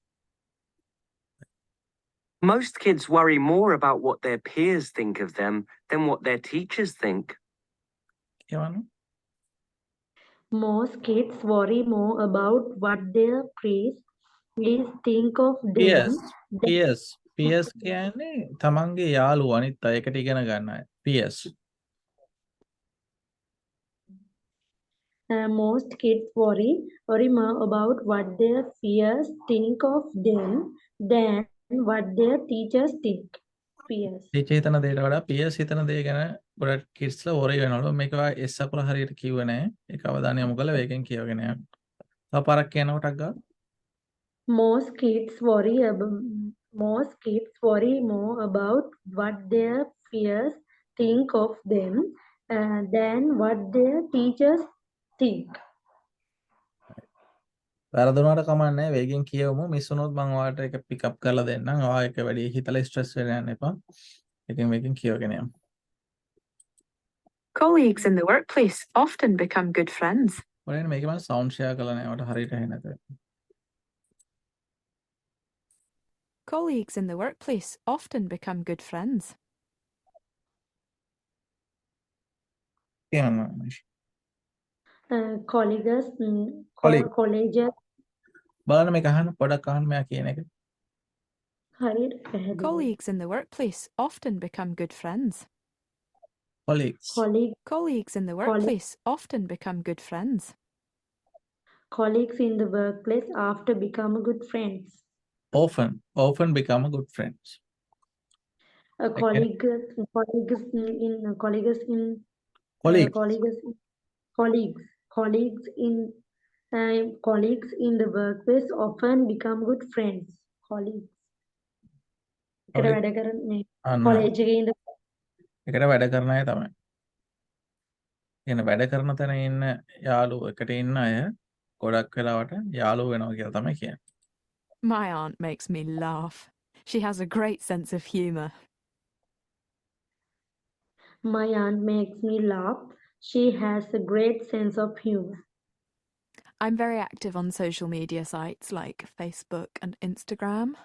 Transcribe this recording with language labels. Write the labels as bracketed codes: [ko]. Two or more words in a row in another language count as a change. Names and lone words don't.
[en] Most kids worry more about what their peers think of them than what their teachers think. [si] කියවන්න. [en] Most kids worry more about what their peers think of them. [si] PS කියන්නේ තමන්ගේ යාළුවා අනිත් අයකට ඉගෙන ගන්න අය. [en] PS. Most kids worry more about what their peers think of them than what their teachers think. Peers. [si] ටීචර් හිතන දේට වඩා PS හිතන දේ ගැන ගොඩක් කිඩ්ස්ලා worry වෙනවලු. මේක S අකුර හරියට කිව්වේ නැහැ. ඒක අවධානය යොමු කරලා වේගෙන් කියවගෙන යන්න. තව පාරක් කියනකොටක් ගන්න. Most kids worry more about what their peers think of them than what their teachers think. වැරදුනාට කමක් නැහැ. වේගෙන් කියවමු. මිස් වුණොත් මම ඔයාලට ඒක [en] pick up [si] කරලා දෙන්නම්. ඔයා ඒක වැඩි හිතලා ස්ට්‍රෙස් වෙන්න යන්න එපා. ඒකෙන් වේගෙන් කියවගෙන යමු. [en] Colleagues in the workplace often become good friends. [si] ඔයාලා මේක මම [en] sound share [si] කරලා නැහැ. ඔයාලට හරියට ඇහෙන්නේ නැතේ. [en] Colleagues in the workplace often become good friends. [si] කියන්න. [en] Colleagues. [si] බලන්න මේක අහන්න පොඩක් අහන්න මෙයා කියන එක. හරියට පැහැදිලි. [en] Colleagues in the workplace often become good friends. Colleagues in the workplace often become good friends. Colleagues in the workplace after become good friends. Often become good friends. Colleagues in the workplace often become good friends. Colleagues. [si] එකට වැඩ කරන්නේ college එකේ ඉඳ එකට වැඩ කරන අය තමයි. කියන වැඩ කරන තැන ඉන්න යාළුවෝ එකට ඉන්න අය ගොඩක් වෙලාවට යාළුවෝ වෙනවා කියලා තමයි කියන්නේ. [en] My aunt makes me laugh. She has a great sense of humor. My aunt makes me laugh. She has a great sense of humor. I'm very active on social media sites like Facebook and Instagram.